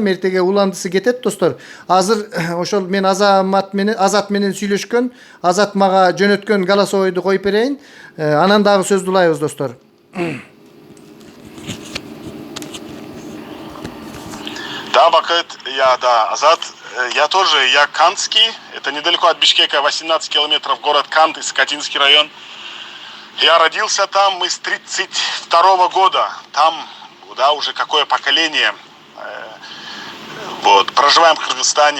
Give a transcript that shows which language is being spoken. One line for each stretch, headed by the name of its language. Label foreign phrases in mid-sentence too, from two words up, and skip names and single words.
Kyrgyz: Эртеге уландысы кетет, достор. Азыр ошол мен Азат менен сүйлөшкөн, Азат мага жөнөткөн голосовойду коюп берейин. Анан дагы сөздү улайбыз, достор.
Russian: Да, Бакыт, Азат. Я тоже, я Кантский. Это недалеко от Бишкека, 18 километров, город Кант, Искатинский район. Я родился там, мы с 32-го года. Там, да, уже какое поколение. Вот, проживаем в Кыргызстане.